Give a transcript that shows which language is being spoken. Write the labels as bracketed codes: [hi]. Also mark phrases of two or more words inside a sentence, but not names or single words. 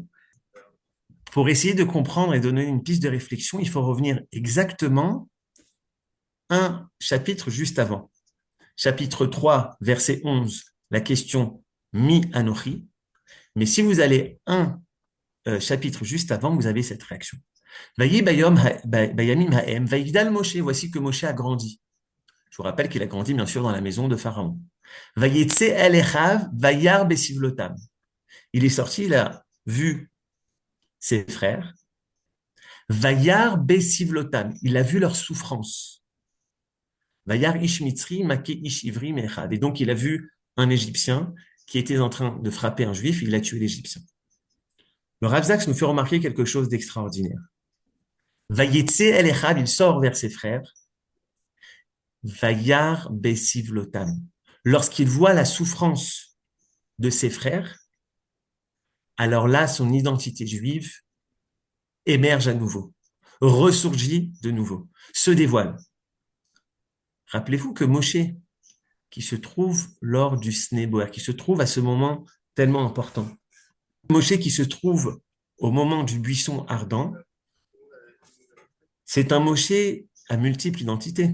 [fr] Pour essayer de comprendre et donner une piste de réflexion, il faut revenir exactement un chapitre juste avant. Chapitre 3, verset 11, la question [he] מי אנכי. [fr] Mais si vous allez un chapitre juste avant, vous avez cette réaction. [he] ויהי בימים ההם, ויגדל משה, [fr] voici que Moshe a grandi. Je vous rappelle qu'il a grandi bien sûr dans la maison de Pharaon. [he] ויצא אל אחיו, וירא בסבלתם. [fr] Il est sorti, il a vu ses frères. [he] וירא בסבלתם, [fr] il a vu leur souffrance. [he] וירא איש מצרי מכה איש עברי מאחד. [fr] Et donc, il a vu un Égyptien qui était en train de frapper un Juif, il a tué l'Égyptien. Le Rav Zaks nous fait remarquer quelque chose d'extraordinaire. [he] ויצא אל אחד, [fr] il sort vers ses frères. [he] וירא בסבלתם. [fr] Lorsqu'il voit la souffrance de ses frères, alors là, son identité juive émerge à nouveau, ressurgit de nouveau, se dévoile. Rappelez-vous que Moshe, qui se trouve lors du Sneboer, qui se trouve à ce moment tellement important, Moshe qui se trouve au moment du buisson ardent, c'est un Moshe à multiples identités.